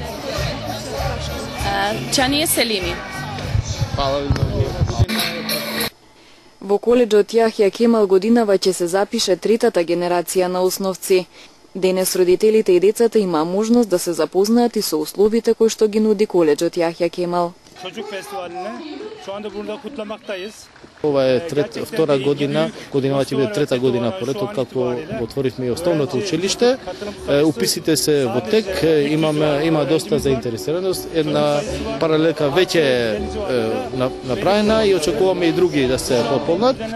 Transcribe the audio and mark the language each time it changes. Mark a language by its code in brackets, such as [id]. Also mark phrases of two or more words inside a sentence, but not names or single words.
[mk] Чание Селими. Во коледжот Јахја Кемал годинава ќе се запише третата генерација на основци. Денес родителите и децата имаа можност да се запознаат и со условите кои што ги нуди коледжот Јахја Кемал. [tr] Çocuk Festivali'ni şu anda burada kutlamaktayız. [mk] Ова е втора година, годинава ќе биде трета година поред откако отворивме и основното училиште. Уписите се во тек, има доста заинтересираност. Една паралелка веќе е направена и очекуваме и други да се пополнат.